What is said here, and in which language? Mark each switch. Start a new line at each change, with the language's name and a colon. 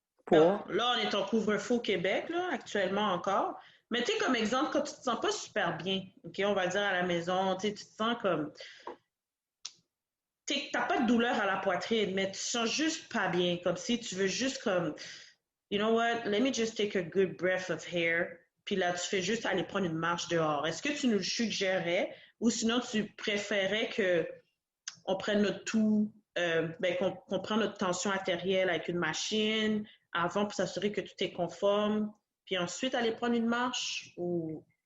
French: Là, Pour? on est en couvre-feu au Québec, là, actuellement encore. Mais tu sais, comme exemple, quand tu te sens pas super bien, OK, on va dire à la maison, tu te sens comme... T'as pas de douleur à la poitrine, mais tu te sens juste pas bien, comme si tu veux juste comme...
English: You know what, let me just take a good breath of air.
French: Puis là, tu fais juste aller prendre une marche dehors. Est-ce que tu nous le suggérais ou sinon tu préférais que on prenne notre tout, qu'on prenne notre tension artérielle avec une machine avant pour s'assurer que tout est conforme? puis ensuite aller prendre une marche ou...